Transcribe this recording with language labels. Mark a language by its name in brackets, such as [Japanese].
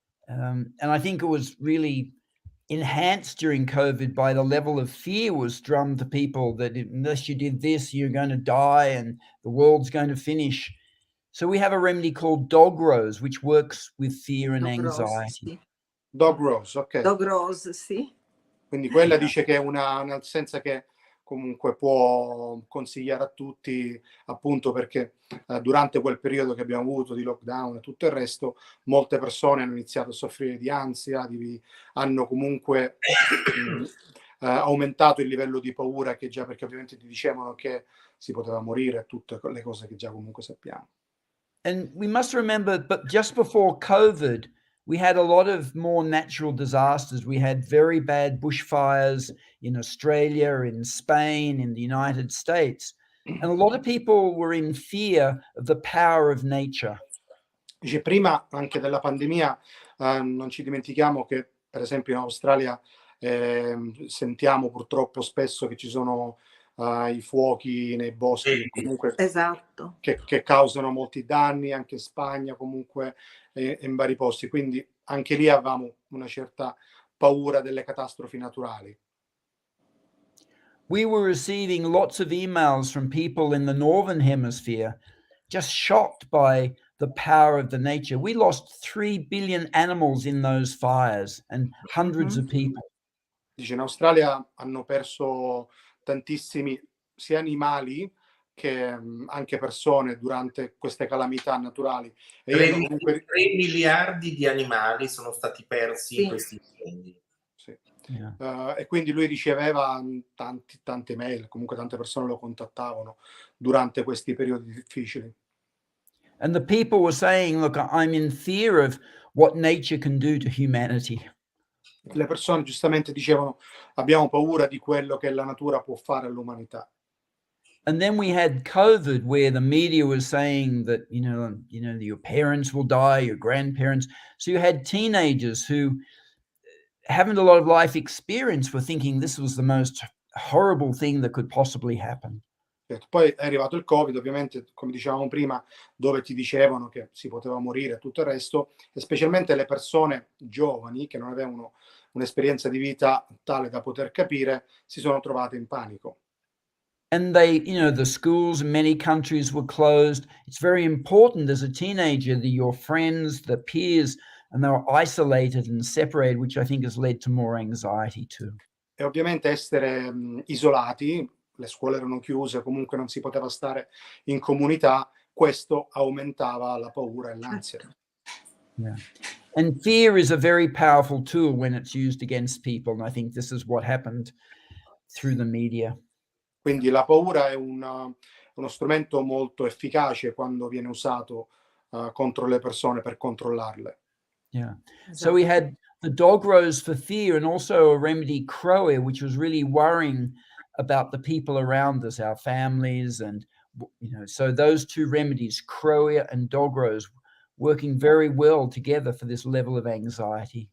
[English] And I think it was really enhanced during COVID by the level of fear was drummed to people that unless you did this, you're going to die and the world's going to finish. So we have a remedy called Dog Rose, which works with fear and anxiety. Dog Rose, ok. [Italian] Dog Rose, sì. Quindi quella dice che è una essenza che comunque può consigliare a tutti, appunto perché durante quel periodo che abbiamo avuto di lockdown e tutto il resto, molte persone hanno iniziato a soffrire di ansia, hanno comunque aumentato il livello di paura, che già, perché ovviamente ti dicevano che si poteva morire, tutte le cose che già comunque sappiamo. [English] And we must remember, but just before COVID, we had a lot of more natural disasters. We had very bad bushfires in Australia, in Spain, in the United States. And a lot of people were in fear of the power of nature. [Italian] Dice, prima anche della pandemia, non ci dimentichiamo che per esempio in Australia sentiamo purtroppo spesso che ci sono i fuochi nei boschi, comunque Esatto. che causano molti danni, anche in Spagna comunque in vari posti, quindi anche lì avevamo una certa paura delle catastrofi naturali. [English] We were receiving lots of emails from people in the Northern Hemisphere just shocked by the power of the nature. We lost 3 billion animals in those fires and hundreds of people. [Italian] Dice, in Australia hanno perso tantissimi sia animali che anche persone durante queste calamità naturali. E 3 comunque... miliardi di animali sono stati persi in questi incendi. Sì. [English] Yeah. [Italian] E quindi lui riceveva tante mail, comunque tante persone lo contattavano durante questi periodi difficili. [English] And the people were saying, look, I'm in fear of what nature can do to humanity. [Italian] Le persone giustamente dicevano, abbiamo paura di quello che la natura può fare all'umanità. [English] And then we had COVID, where the media was saying that, your parents will die, your grandparents. So you had teenagers who haven't a lot of life experience were thinking this was the most horrible thing that could possibly happen. [Italian] Poi è arrivato il Covid, ovviamente, come dicevamo prima, dove ti dicevano che si poteva morire e tutto il resto, e specialmente le persone giovani che non avevano un'esperienza di vita tale da poter capire, si sono trovate in panico. [English] And the schools in many countries were closed. It's very important as a teenager that your friends, the peers, and they were isolated and separated, which I think has led to more anxiety too. [Italian] E ovviamente essere isolati, le scuole erano chiuse, comunque non si poteva stare in comunità, questo aumentava la paura e l'ansia. [English] Yeah. And fear is a very powerful tool when it's used against people. And I think this is what happened through the media. [Italian] Quindi la paura è uno strumento molto efficace quando viene usato contro le persone per controllarle. [English] Yeah. So we had the Dog Rose for fear and also a remedy Crow, which was really worrying about the people around us, our families. And, so those two remedies, Crow and Dog Rose, working very well together for this level of anxiety.